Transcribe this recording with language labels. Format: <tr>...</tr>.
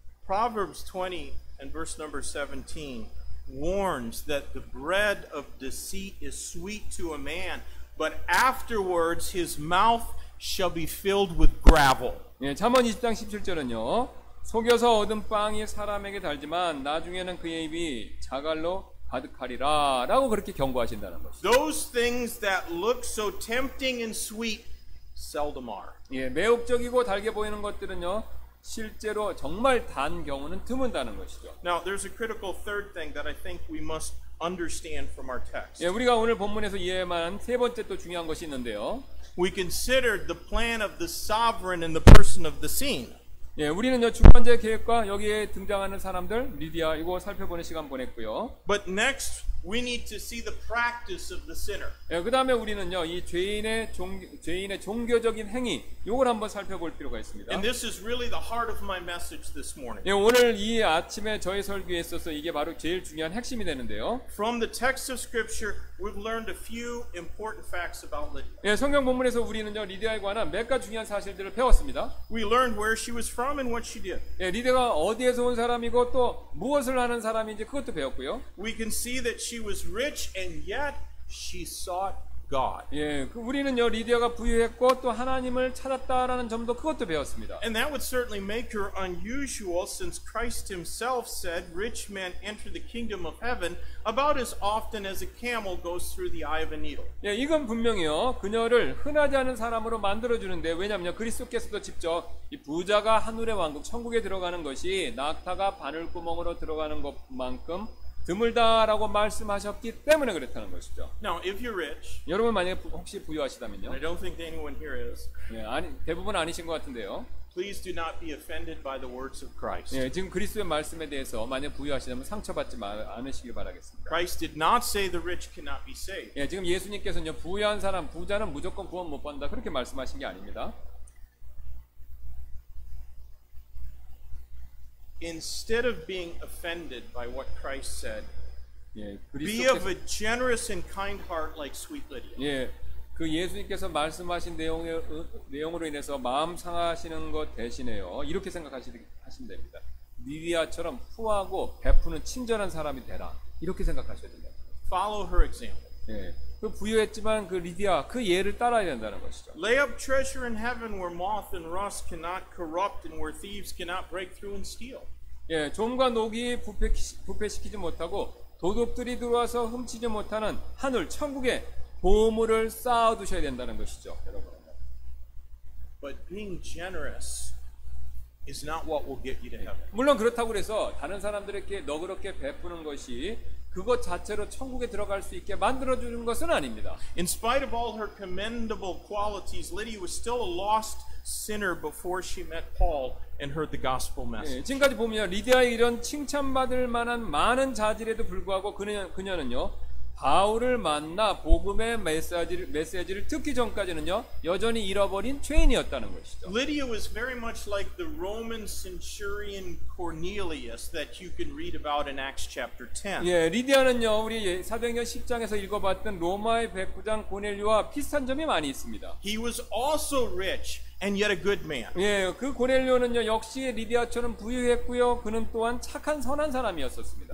<en>Proverbs 20 and verse number 17 warns that the bread of deceit is sweet to a man, but afterwards his mouth shall be filled with gravel.</en> <ko>예, 잠언 20장 17절은요. 속여서 얻은 빵이 사람에게 달지만 나중에는 그의 입이 자갈로 가득하리라 라고 그렇게 경고하신다는 것이죠.</ko> <en>Those things that look so tempting and sweet seldom are.</en> <ko>예, 매혹적이고 달게 보이는 것들은요. 실제로 정말 단 경우는 드문다는 것이죠.</ko> <en>Now, there's a critical third thing that I think we must understand from our text.</en> <ko>예, 우리가 오늘 본문에서 이해할 만한 세 번째 또 중요한 것이 있는데요.</ko> <en>We considered the plan of the sovereign and the person of the scene.</en> <ko>예, 우리는요 주권자의 계획과 여기에 등장하는 사람들 리디아 이거 살펴보는 시간 보냈고요.</ko> <en>But next, we need to see the practice of the sinner.</en> <ko>예, 그 다음에 우리는요 이 죄인의 종교적인 행위 이걸 한번 살펴볼 필요가 있습니다.</ko> <en>And this is really the heart of my message this morning.</en> <ko>예, 오늘 이 아침에 저희 설교에 있어서 이게 바로 제일 중요한 핵심이 되는데요.</ko> <en>From the text of Scripture, we've learned a few important facts about Lydia.</en> <ko>예, 성경 본문에서 우리는요 리디아에 관한 몇 가지 중요한 사실들을 배웠습니다.</ko> <en>We learned where she was from and what she did.</en> <ko>예, 리디아가 어디에서 온 사람이고 또 무엇을 하는 사람인지 그것도 배웠고요.</ko> <en>We can see that she was rich and yet she sought God.</en> <ko>예, 우리는요 리디아가 부유했고 또 하나님을 찾았다라는 점도 그것도 배웠습니다.</ko> <en>And that would certainly make her unusual since Christ himself said rich men enter the kingdom of heaven about as often as a camel goes through the eye of a needle.</en> <ko>예, 이건 분명히요 그녀를 흔하지 않은 사람으로 만들어주는데 왜냐하면 그리스도께서도 직접 이 부자가 하늘의 왕국 천국에 들어가는 것이 낙타가 바늘구멍으로 들어가는 것만큼 드물다라고 말씀하셨기 때문에 그렇다는 것이죠.</ko> <en>Now, if you're rich,</en> <ko>여러분 만약에 혹시</ko> <en>and</en> <ko>부유하시다면요.</ko> <en>I don't think anyone here is,</en> <ko>예, 대부분 아니신 것 같은데요.</ko> <en>please do not be offended by the words of Christ.</en> <ko>예, 지금 그리스도의 말씀에 대해서 만약 부유하시다면 상처받지 않으시길 바라겠습니다.</ko> <en>Christ did not say the rich cannot be saved.</en> <ko>예, 지금 예수님께서는요 부유한 사람, 부자는 무조건 구원 못 받는다 그렇게 말씀하신 게 아닙니다.</ko> <en>Instead of being offended by what Christ said,</en> <ko>예,</ko> <en>be of a generous and kind heart like sweet Lydia.</en> <ko>예, 그 예수님께서 말씀하신 내용으로 인해서 마음 상하시는 것 대신에요. 이렇게 생각하시면 됩니다. 리디아처럼 후하고 베푸는 친절한 사람이 되라. 이렇게 생각하셔야 됩니다.</ko> <en>Follow her example.</en> <ko>예, 그 부유했지만 그 리디아 그 예를 따라야 된다는 것이죠.</ko> <en>Lay up treasure in heaven where moth and rust cannot corrupt and where thieves cannot break through and steal.</en> <ko>예, 좀과 녹이 부패시키지 못하고 도둑들이 들어와서 훔치지 못하는 하늘 천국에 보물을 쌓아두셔야 된다는 것이죠, 여러분.</ko> <en>But being generous is not what will get you to heaven.</en> <ko>물론 그렇다고 해서 다른 사람들에게 너그럽게 베푸는 것이 그것 자체로 천국에 들어갈 수 있게 만들어주는 것은 아닙니다.</ko> <en>In spite of all her commendable qualities, Lydia was still a lost sinner before she met Paul and heard the gospel message.</en> <ko>예, 지금까지 보면 리디아의 이런 칭찬받을 만한 많은 자질에도 불구하고 그녀는요 바울을 만나 복음의 메시지를 듣기 전까지는요 여전히 잃어버린 죄인이었다는 것이죠.</ko> <en>Lydia was very much like the Roman centurion Cornelius that you can read about in Acts chapter 10.</en> <ko>예, 리디아는요 우리 사도행전 10장에서 읽어봤던 로마의 백부장 고넬료와 비슷한 점이 많이 있습니다.</ko> <en>He was also rich and yet a good man.</en> <ko>예, 그 고넬료는요 역시 리디아처럼 부유했고요. 그는 또한 착한 선한 사람이었었습니다.</ko>